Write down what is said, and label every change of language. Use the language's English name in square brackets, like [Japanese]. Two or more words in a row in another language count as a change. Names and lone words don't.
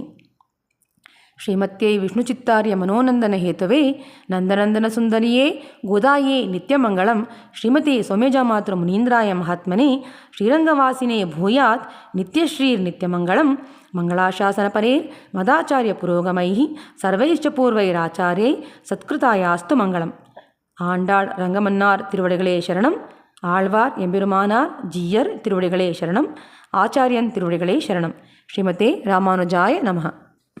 [Sanskrit] ಶ್ರೀಮತ್ಯೈ ವಿಷ್ಣುಚಿತ್ತಾರ್ಯ ಮನೋನಂದನ ಹೇತುವೆ ನಂದನಂದನ ಸುಂದರಿಯೇ ಗೋದಾಯೇ ನಿತ್ಯಮಂಗಳಂ ಶ್ರೀಮತಿ ಸೌಮ್ಯಜಾಮಾತೃ ಮುನೀಂದ್ರಾಯ ಮಹಾತ್ಮನೆ ಶ್ರೀರಂಗವಾಸಿನೇ ಭೂಯಾತ್ ನಿತ್ಯಶ್ರೀರ್ನಿತ್ಯಮಂಗಳಂ ಮಂಗಳಾಶಾಸನಪರೇ ಮದಾಚಾರ್ಯ ಪುರೋಗಮೈ ಸರ್ವೈಶ್ಚ ಪೂರ್ವೈರಾಚಾರ್ಯೈ ಸತ್ಕೃತಾಯಾಸ್ತು ಮಂಗಳಂ. [Tamil] ஆண்டாள் ரங்கமன்னார் திருவடிகளே சரணம். ஆழ்வார் எம்பெருமானார் ஜீயர் திருவடிகளே சரணம். ஆச்சாரியன் திருவடிகளே சரணம். [Sanskrit] ஸ்ரீமதே ராமானுஜாய நமஹ.